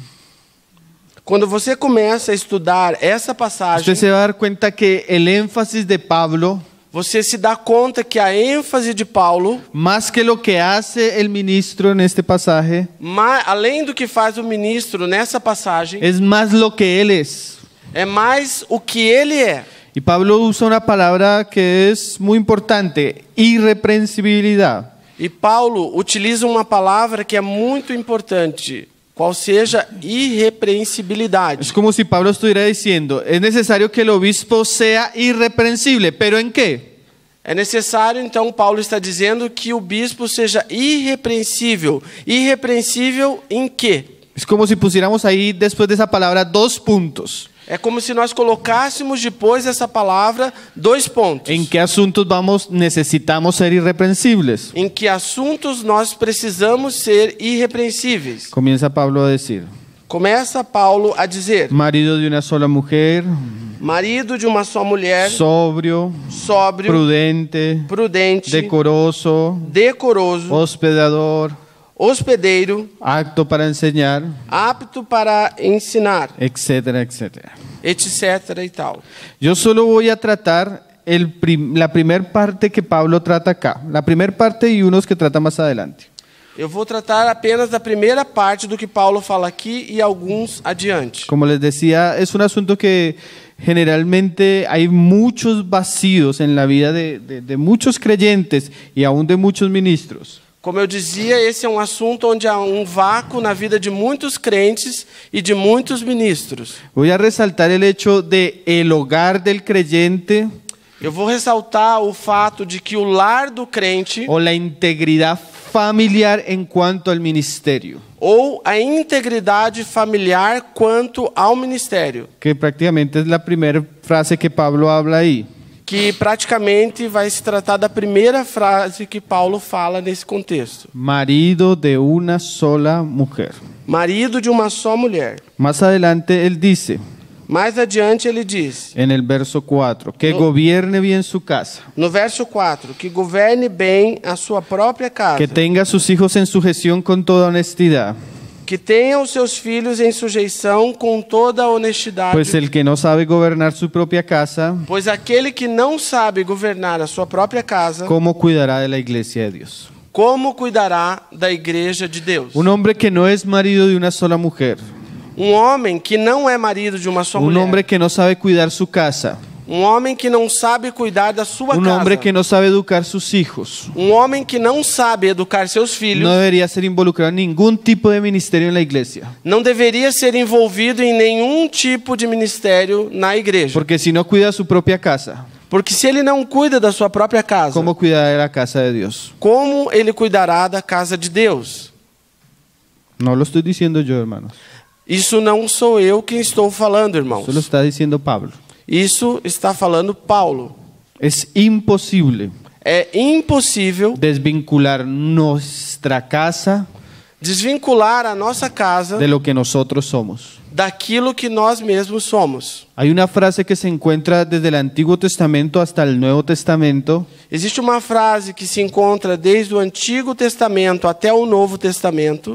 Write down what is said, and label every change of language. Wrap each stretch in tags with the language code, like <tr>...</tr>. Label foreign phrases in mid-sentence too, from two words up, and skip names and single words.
<pt>Quando você começa a estudar essa passagem,</pt> <es>usted se va a dar cuenta que el énfasis de Pablo,</es> <pt>você se dá conta que a ênfase de Paulo,</pt> <es>más que lo que hace el ministro en este pasaje,</es> <pt>além do que faz o ministro nessa passagem,</pt> <es>es más lo que él es.</es> <pt>é mais o que ele é.</pt> <es>Y Pablo usa una palabra que es muy importante, irreprensibilidad.</es> <pt>E Paulo utiliza uma palavra que é muito importante, qual seja irrepreensibilidade.</pt> <es>Es como si Pablo estuviera diciendo, es necesario que el obispo sea irreprensible, ¿pero en qué?</es> <pt>É necessário, então, Paulo está dizendo que o bispo seja irrepreensível. Irrepreensível em quê?</pt> <es>Es como si pusiéramos ahí después de esa palabra 2 puntos.</es> <pt>É como se nós colocássemos depois dessa palavra 2 pontos.</pt> <es>¿En qué asuntos necesitamos ser irreprensibles?</es> <pt>Em que assuntos nós precisamos ser irrepreensíveis.</pt> <es>Comienza Pablo a decir,</es> <pt>Começa Paulo a dizer:</pt> <es>marido de una sola mujer,</es> <pt>marido de uma só mulher,</pt> <es>sobrio,</es> <pt>sóbrio, prudente,</pt> <es>decoroso, hospedador,</es> <pt>hospedeiro,</pt> <es>apto para enseñar,</es> <pt>apto para ensinar,</pt> <es>etcétera, etcétera.</es> <pt>etc. e tal.</pt> <es>Yo solo voy a tratar la primera parte que Pablo trata acá, la primera parte y unos que trata más adelante.</es> <pt>Eu vou tratar apenas da primeira parte do que Paulo fala aqui e alguns adiante.</pt> <es>Como les decía, es un asunto que generalmente hay muchos vacíos en la vida de muchos creyentes y aún de muchos ministros.</es> <pt>Como eu dizia, esse é um assunto onde há um vácuo na vida de muitos crentes e de muitos ministros.</pt> <es>Voy a resaltar el hecho de el hogar del creyente.</es> <pt>Eu vou ressaltar o fato de que o lar do crente</pt> <es>O la integridad familiar en cuanto al ministerio.</es> <pt>ou a integridade familiar quanto ao ministério,</pt> <es>Que prácticamente es la primera frase que Pablo habla ahí.</es> <pt>que praticamente vai se tratar da primeira frase que Paulo fala nesse contexto.</pt> <es>Marido de una sola mujer.</es> <pt>Marido de uma só mulher.</pt> <es>Más adelante él dice,</es> <pt>Mais adiante ele diz,</pt> <es>en el verso 4, que gobierne bien su casa,</es> <pt>no verso 4, que governe bem a sua própria casa,</pt> <es>que tenga a sus hijos en sujeción con toda honestidad,</es> <pt>que tenha os seus filhos em sujeição com toda a honestidade,</pt> <es>pues el que no sabe gobernar su propia casa,</es> <pt>pois aquele que não sabe governar a sua própria casa,</pt> <es>¿cómo cuidará de la iglesia de Dios?</es> <pt>como cuidará da igreja de Deus?</pt> <es>Un hombre que no es marido de una sola mujer,</es> <pt>Um homem que não é marido de uma só</pt> <es>un</es> <pt>mulher,</pt> <es>hombre que no sabe cuidar su casa,</es> <pt>um homem que não sabe cuidar da sua</pt> <es>un</es> <pt>casa,</pt> <es>hombre que no sabe educar sus hijos,</es> <pt>um homem que não sabe educar seus filhos,</pt> <es>no debería ser involucrado en ningún tipo de ministerio en la iglesia.</es> <pt>não deveria ser envolvido em nenhum tipo de ministério na igreja.</pt> <es>Porque si no cuida su propia casa,</es> <pt>Porque se ele não cuida da sua própria casa,</pt> <es>¿cómo cuidará de la casa de Dios?</es> <pt>como ele cuidará da casa de Deus?</pt> <es>No lo estoy diciendo yo, hermanos.</es> <pt>Isso não sou eu quem estou falando, irmãos.</pt> <es>Eso lo está diciendo Pablo.</es> <pt>Isso está falando Paulo.</pt> <es>Es imposible</es> <pt>É impossível</pt> <es>desvincular nuestra casa</es> <pt>desvincular a nossa casa</pt> <es>de lo que nosotros somos.</es> <pt>daquilo que nós mesmos somos.</pt> <es>Hay una frase que se encuentra desde el Antiguo Testamento hasta el Nuevo Testamento,</es> <pt>Existe uma frase que se encontra desde o Antigo Testamento até o Novo Testamento,</pt>